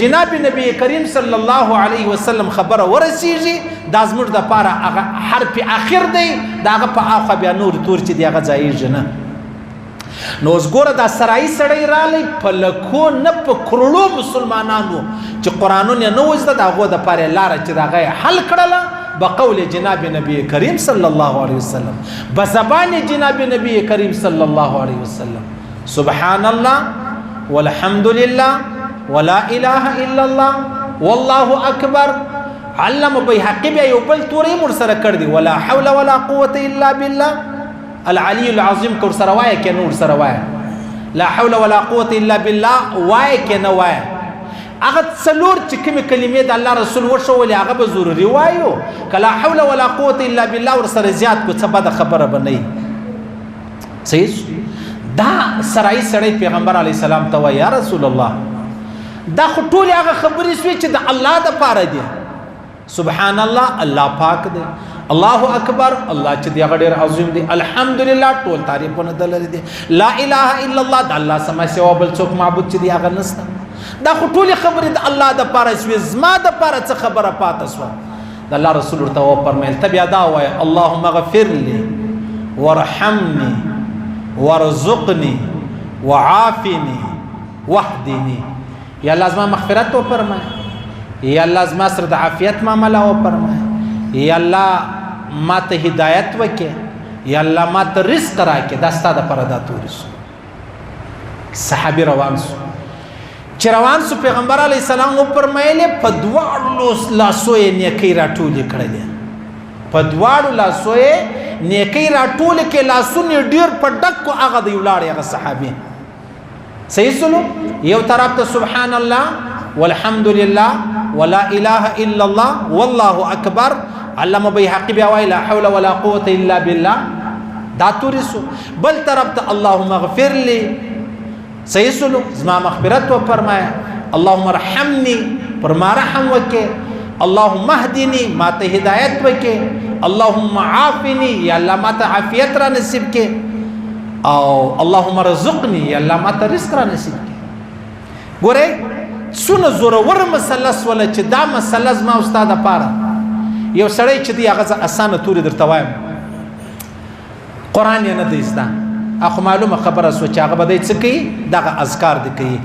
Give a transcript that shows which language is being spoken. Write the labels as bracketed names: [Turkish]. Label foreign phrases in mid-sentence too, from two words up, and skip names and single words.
[Pashto] جناب نبی کریم [Arabic] صلی الله علیه وسلم [Pashto] خبره ورسیږي دا زموږ دپاره هغه حرف اخر دی د هغه په اخوا بیا نور تور چې دی هغه ځایږي نه نو اوس ګوره دا سرایي سړی رالی په لکو نه په کروړو مسلمانانو چې قرآنونه یې نه و زده د هغو دپاره یې لاره چې د هغه یې حل کړله بقول جناب نبی کریم [Arabic] صلی الله علیه وسلم [Pashto] بزبان جناب نبی کریم [Arabic] صلی الله علیه وسلم سبحان الله والحمد لله ولا اله الا الله والله اکبر علم [Pashto] بیهقی بیا یو بل تورې مور سره کړ دی [Arabic] ولا حول ولا قوه الا بالله العلی العظیم [Pashto] کور سره وایه کې نور سره وایه [Arabic] لا حول ولا قوه الا بالله [Pashto] وایه کې نه وایه هغه څلور چې کومې کلمې د الله رسول وښولې هغه به ضروري وایو که [Arabic] لا حول ولا قوة الا بالله [Pashto] ورسره زیات کو څه بده خبره به نه وي صحیح دا سرایي سړی پیغمبر علیه السلام ته وایي [Arabic] یا رسول الله [Pashto] دا خو ټولې هغه خبرې سوې چې د الله دپاره دي [Arabic] سبحان الله [Pashto] الله پاک دی الله اکبر الله چې دی هغه ډېر عظیم دی الحمدلله ټول تعریفونه د لري دي [Arabic] لا اله الا الله [Pashto] د الله سما سوا بل څوک معبود چې دی هغه نشته دا خو ټولې خبرې د الله دپاره سوې زما دپاره څه خبره پاته سوه د الله رسول ورته وفرمیل ته بیا دا ووایه [Arabic] اللهم اغفر لي وارحمني وارزقني وعافني واهدني [Pashto] یا الله زما مغفرت وفرمایه یا الله زما سره د عافیت معامله وفرمایه یا الله ما ته هدایت وکړې یا الله ما ته رزق راکړې دا ستا دپاره دا تورې سو صحابي روان سو چې روان سو پیغمبر علیه السلام وفرمایلې په دواړو لاسو یې نیکۍ راټولې کړلې په دواړو لاسو یې نیکۍ راټولې کړې لاسونه یې ډېر په ډک کو هغه د ولاړې هغه صحابي صحیح سلو یو طرف ته [Arabic] سبحان الله والحمد لله ولا اله الا الله والله اکبر [Pashto] علامه بیهقی بیا وایي [Arabic] لا حول ولا قوة الا بالله [Pashto] دا تورې سو بل طرف ته [Arabic] اللهم اغفر لي [Pashto] صحیح سلو زما مغفرت وفرمایه [Arabic] اللهم ارحمني [Pashto] پر ما رحم وکې [Arabic] اللهم اهدني [Pashto] ما ته هدایت وکې [Arabic] اللهم عافني [Pashto] یا الله ما ته عافیت را نصیب کې او [Arabic] اللهم رزقني [Pashto] یا الله ما ته رزق را نصیب کې ګوره څونه زورور مسله سوله چې دا مسله زما او ستا دپاره یو سړی چې دی هغه زه اسانه تورې درته وایم قرآن یې نه دی زده اخو معلومه خبره سو چې هغه به دی څه کوي دغه اذکار دی کوي.